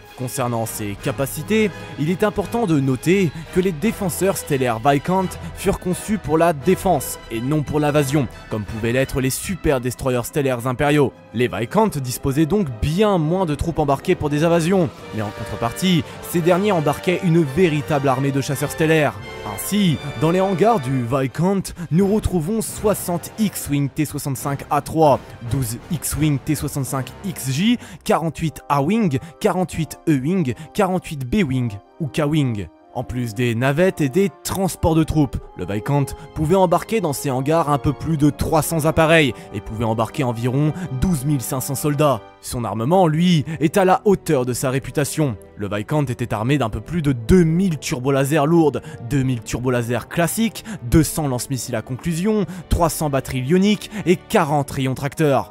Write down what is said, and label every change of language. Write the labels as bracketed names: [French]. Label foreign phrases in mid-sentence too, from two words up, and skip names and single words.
[French] Concernant ses capacités, il est important de noter que les défenseurs stellaires Viscount furent conçus pour la défense et non pour l'invasion, comme pouvaient l'être les super destroyers stellaires impériaux. Les Viscount disposaient donc bien moins de troupes embarquées pour des invasions, mais en contrepartie, ces derniers embarquaient une véritable armée de chasseurs stellaires. Ainsi, dans les hangars du Viscount, nous retrouvons 60 X-Wing T-65A3, 12 X-Wing T-65XJ, 48 A-Wing, 48 E-Wing, 48 B-Wing ou K-Wing. En plus des navettes et des transports de troupes, le Viscount pouvait embarquer dans ses hangars un peu plus de 300 appareils et pouvait embarquer environ 12 500 soldats. Son armement, lui, est à la hauteur de sa réputation. Le Viscount était armé d'un peu plus de 2000 turbolasers lourdes, 2000 turbolasers classiques, 200 lance-missiles à conclusion, 300 batteries ioniques et 40 rayons tracteurs.